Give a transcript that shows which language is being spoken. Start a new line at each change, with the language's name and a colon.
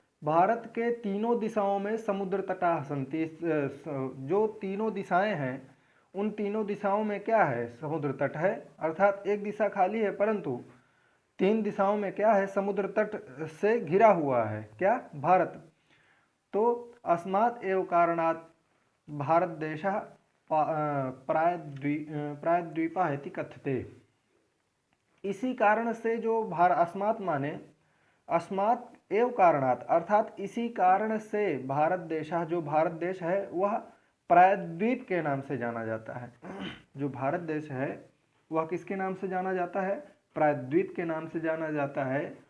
Hindi: भारत के तीनों दिशाओं में
Sanskrit: समुद्र तटाः सन्ति,
Hindi: जो तीनों दिशाएं हैं उन तीनों दिशाओं में क्या है, समुद्र तट है। अर्थात एक दिशा खाली है परंतु तीन दिशाओं में क्या है, समुद्र तट से घिरा हुआ है, क्या, भारत।
Sanskrit: तो अस्मात् एव कारणात् भारत देशः प्रायद्वीपः इति कथ्यते।
Hindi: इसी कारण से जो अस्मात् माने
Sanskrit: अस्मात् एव कारणात्,
Hindi: अर्थात इसी कारण से भारत देशः, जो भारत देश है वह प्रायद्वीप के नाम से जाना जाता है। जो भारत देश है वह किसके नाम से जाना जाता है, प्रायद्वीप के नाम से जाना जाता है।